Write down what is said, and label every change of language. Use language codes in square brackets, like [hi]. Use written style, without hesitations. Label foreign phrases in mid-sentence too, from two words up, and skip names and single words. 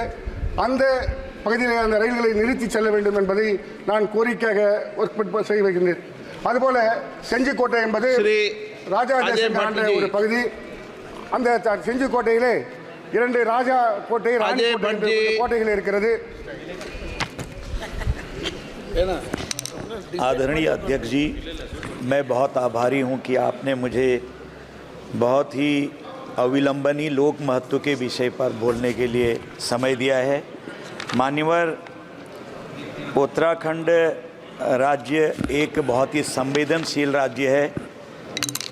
[ta] அந்த பகுதியில் அந்த ரயில்களை நிறுத்தி செல்ல வேண்டும் என்பதை நான் கோரிக்கையாக செய்ய வைக்கின்றேன். அதுபோல செஞ்சிக்கோட்டை என்பது ராஜா ஆண்ட ஒரு பகுதி. அந்த செஞ்சிக்கோட்டையிலே 2 ராஜா கோட்டை, ராணி கோட்டை கோட்டைகள் இருக்கிறது. [hi] आदरणीय अध्यक्ष जी, मैं बहुत आभारी हूं कि आपने मुझे बहुत ही अविलंबनी लोक महत्व के विषय पर बोलने के लिए समय दिया है। मान्यवर, उत्तराखंड राज्य एक बहुत ही संवेदनशील राज्य है।